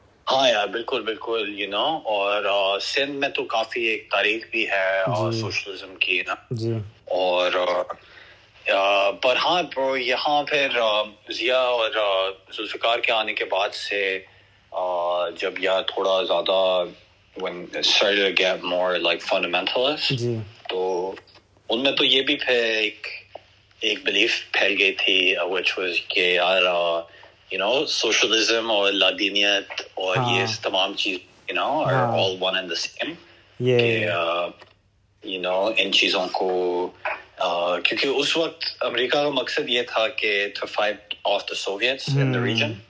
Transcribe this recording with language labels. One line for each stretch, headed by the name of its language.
Hindi: हाँ यार बिल्कुल बिल्कुल और सिंध में तो काफ़ी एक तारीख भी है और सोशलिज्म की जी और पर हाँ ब्रो यहाँ फिर जिया और जुल्फ़िकार के आने के बाद से जब यार थोड़ा ज़्यादा
English: when it started to get more like fundamentalist
Hindi: जी तो उनमें तो ये भी फिर एक belief फैल गई थी which was कि यार you know socialism और लादीनियत और ये तमाम चीज़ you know
English: are all one and the same
Hindi: कि you know इन चीज़ों को क्योंकि उस वक्त अमेरिका का मकसद ये था कि
English: to fight off the Soviets in the region